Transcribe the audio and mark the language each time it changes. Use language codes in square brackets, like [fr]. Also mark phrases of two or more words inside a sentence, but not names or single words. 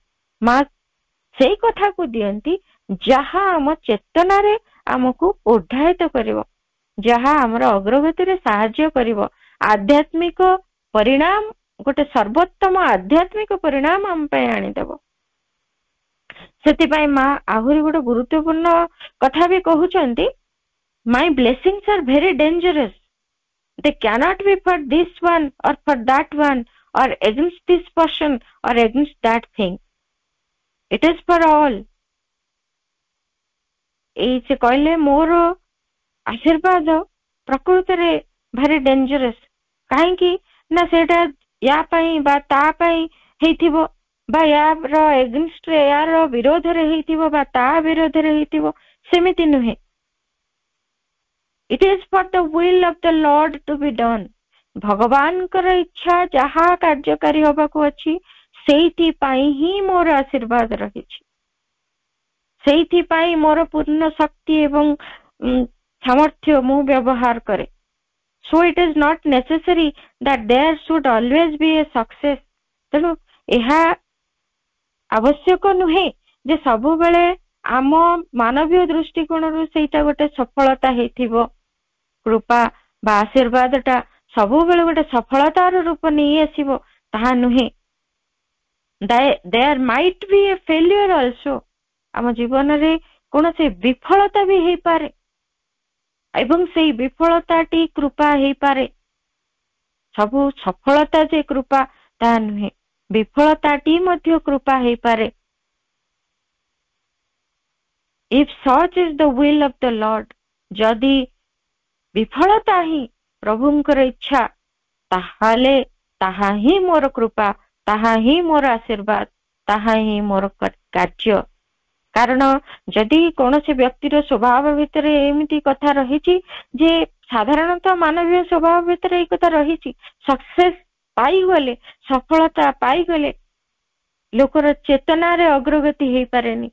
[or] ମା ସେଇ କଥାକୁ ଦିଅନ୍ତି ଯାହା ଆମ ଚେତନାରେ ଆମକୁ ଉଦ୍ଧାରିତ କରିବ, ଯାହା ଆମର ଅଗ୍ରଗତିରେ ସାହାଯ୍ୟ କରିବ। ଆଧ୍ୟାତ୍ମିକ ପରିଣାମ, ଗୋଟେ ସର୍ବୋତ୍ତମ ଆଧ୍ୟାତ୍ମିକ ପରିଣାମ ଆମ ପାଇଁ ଆଣିଦେବ। ସେଥିପାଇଁ ମା ଆହୁରି ଗୋଟେ ଗୁରୁତ୍ୱପୂର୍ଣ୍ଣ କଥା ବି କହୁଛନ୍ତି, [en] my blessings are very dangerous, they cannot be for this one or for that one or against this person or against that thing, it is for all। [or] ଏଇ ସେ କହିଲେ ମୋର ଆଶୀର୍ବାଦ ପ୍ରକୃତରେ ଭାରି ଡେଞ୍ଜରସ୍। କାହିଁକି ନା ସେଇଟା ୟା ପାଇଁ ବା ତା ପାଇଁ ହେଇଥିବ, ବା ୟାର ଏଗେନ୍ଷ୍ଟରେ, ୟାର ବିରୋଧରେ ହେଇଥିବ, ବା ତା ବିରୋଧରେ ହେଇଥିବ, ସେମିତି ନୁହେଁ। [en] It is for the will of the Lord to be done। [or] ଭଗବାନଙ୍କର ଇଚ୍ଛା ଯାହା କାର୍ଯ୍ୟକାରୀ ହବାକୁ ଅଛି, ସେଇଥିପାଇଁ ହିଁ ମୋର ଆଶୀର୍ବାଦ ରହିଛି, ସେଇଥିପାଇଁ ମୋର ପୂର୍ଣ୍ଣ ଶକ୍ତି ଏବଂ ସାମର୍ଥ୍ୟ ମୁଁ ବ୍ୟବହାର କରେ। [en] So it is not necessary that there should always be a success। [or] ତେଣୁ ଏହା ଆବଶ୍ୟକ ନୁହେଁ ଯେ ସବୁବେଳେ ଆମ ମାନବୀୟ ଦୃଷ୍ଟିକୋଣରୁ ସେଇଟା ଗୋଟେ ସଫଳତା ହେଇଥିବ। କୃପା ବା ଆଶୀର୍ବାଦ ଟା ସବୁବେଳେ ଗୋଟେ ସଫଳତାର ରୂପ ନେଇ ଆସିବ, ତାହା ନୁହେଁ। [en] there might be a failure also। [or] ଆମ ଜୀବନରେ କୌଣସି ବିଫଳତା ବି ହେଇପାରେ ଏବଂ ସେଇ ବିଫଳତାଟି କୃପା ହେଇପାରେ। ସବୁ ସଫଳତା ଯେ କୃପା ତାହା ନୁହେଁ, ବିଫଳତାଟି ମଧ୍ୟ କୃପା ହେଇପାରେ। [en] if such is the will of the Lord, [or] ଯଦି ବିଫଳତା ହିଁ ପ୍ରଭୁଙ୍କର ଇଚ୍ଛା, ତାହେଲେ ତାହା ହିଁ ମୋର କୃପା, ତାହା ହିଁ ମୋର ଆଶୀର୍ବାଦ, ତାହା ହିଁ ମୋର କାର୍ଯ୍ୟ। କାରଣ ଯଦି କୌଣସି ବ୍ୟକ୍ତିର ସ୍ୱଭାବ ଭିତରେ ଏମିତି କଥା ରହିଛି ଯେ, ସାଧାରଣତଃ ମାନବୀୟ ସ୍ୱଭାବ ଭିତରେ ଏଇ କଥା ରହିଛି, ସକ୍ସେସ୍ ପାଇଗଲେ, ସଫଳତା ପାଇଗଲେ ଲୋକର ଚେତନାରେ ଅଗ୍ରଗତି ହେଇପାରେନି।